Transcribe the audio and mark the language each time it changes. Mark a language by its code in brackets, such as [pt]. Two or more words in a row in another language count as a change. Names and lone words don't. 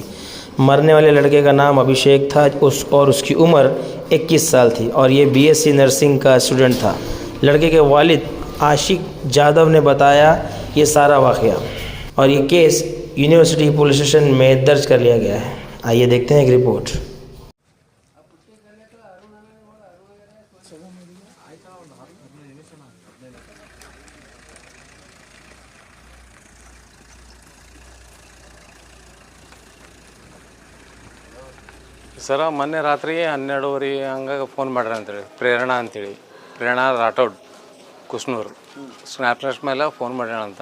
[hi] मरने वाले लड़के का नाम अभिषेक था और उसकी उम्र 21 साल थी और ये [en] BSc nursing [hi] का स्टूडेंट था। लड़के के वालिद आशिक जादव ने बताया ये सारा वाक़या और ये केस [en] university police station [hi] में दर्ज कर लिया गया है। आइए देखते हैं एक रिपोर्ट। [kn] ಸರ ಮೊನ್ನೆ ರಾತ್ರಿ 12:30 ಹಂಗಾಗಿ ಫೋನ್ ಮಾಡ್ರಿ ಅಂತೇಳಿ ಪ್ರೇರಣಾ ರಾಠೋಡ್ ಕುಸ್ನೂರು ಸ್ನ್ಯಾಪ್ಚಾಟ್ ಮೇಲೆ ಫೋನ್ ಮಾಡ್ಯಾಳ ಅಂತ.